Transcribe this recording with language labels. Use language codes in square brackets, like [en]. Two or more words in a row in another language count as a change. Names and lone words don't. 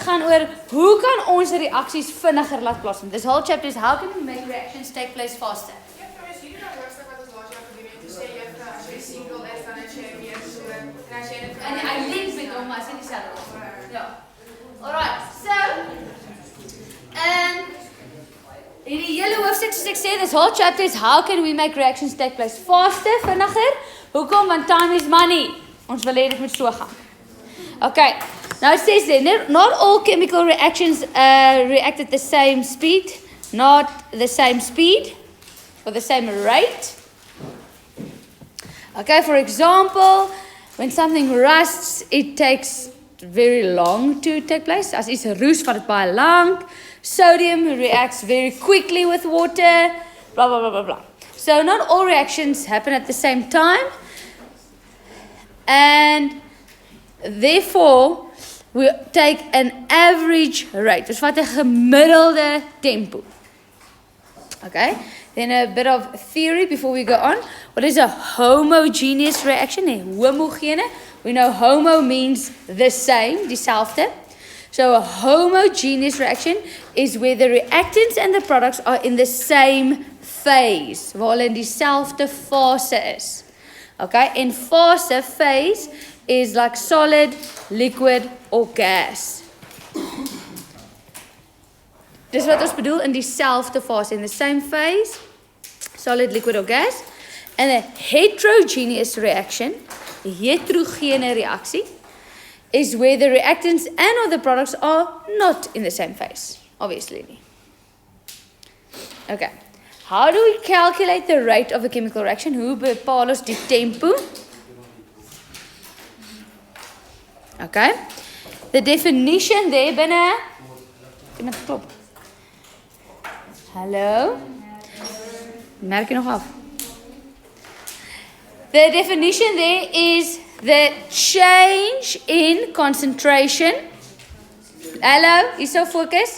[af] gaan oor hoe kan ons reaksies vinniger laat plaasvind. [en] This whole chapter is how can we make reactions take place faster. [af] En I link met hom, maar as dit dieselfde is. Ja. Alright, so hierdie hele hoofstuk soos ek sê, [en] this whole chapter is how can we make reactions take place faster, [af] vinniger. Hoekom? [en] Want time is money. [af] Ons wil hê dit moet so gaan. [en] Okay. Now it says there, not all chemical reactions react at the same speed, not the same speed or the same rate. Okay, for example, when something rusts, it takes very long to take place. As iets roes, vat dit baie lank. Sodium reacts very quickly with water, blah, blah, blah, blah, blah. So not all reactions happen at the same time. And therefore, we take an average rate. [af] Dus wat 'n gemiddelde tempo. [en] Okay? Then a bit of theory before we go on. What is a homogeneous reaction? [af] A homogene. [en] We know homo means the same, dieselfde. So a homogeneous reaction is where the reactants and the products are in the same phase. [af] Waar hulle in dieselfde fase is. Okay? En fase, [en] phase, is like solid, liquid or gas. [af] Dis wat ons bedoel in dieselfde fase, [en] in the same phase, solid, liquid or gas. And a heterogeneous reaction, [af] die heterogene reaksie, [en] is where the reactants and or the products are not in the same phase, obviously. Okay. How do we calculate the rate of a chemical reaction? [af] Hoe bepaal ons die tempo? [en] Okay. The definition there [af] binne. Iemand klop. Hallo? Merk jy nog af? [en] The definition there is the change in concentration. [af] Hallo, hierso fokus.